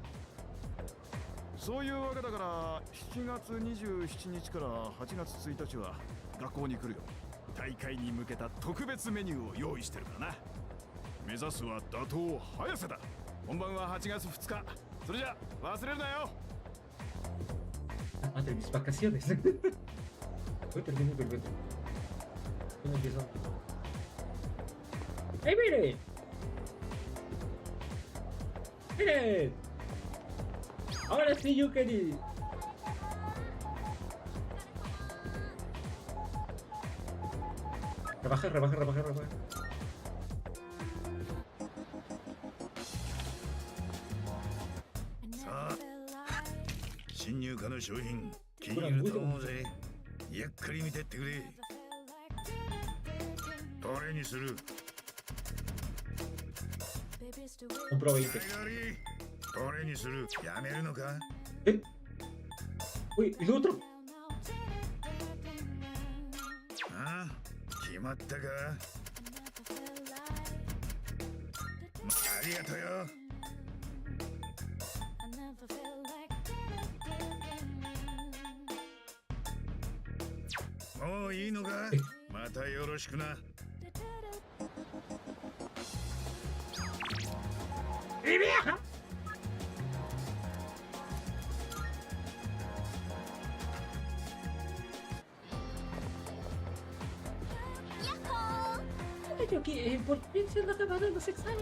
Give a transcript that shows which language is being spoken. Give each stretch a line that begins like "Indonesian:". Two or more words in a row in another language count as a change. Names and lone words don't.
Japanese: そういうわけだから7月27日から8月1日は学校に来るよ。大会に向けた特別メニューを用意してるからな。目指すは打倒早瀬だ。本番は8月2日。それじゃ忘れるなよ。
Spanish: Madre, mis vacaciones. Hoy termino el reto. ¿Cómo empiezo? ¡Hey, miren! ¡Miren! Ahora sí, Yukari. Rebaja, rebaja, rebaja, rebaja.
Japanese: 新入荷の商品気に入ると思うぜ。ゆっくり見てってくれ。どれにする？
Spanish: Compro 20.
Japanese: どれにする？やめるのか？
Spanish: Uy, ¿y el otro?
Japanese: ああ、決まったか？ありがとうよ。もういいのか？またよろしくな。
Spanish: ¡Mi vieja! Yo que por fin se han acabado los exámenes.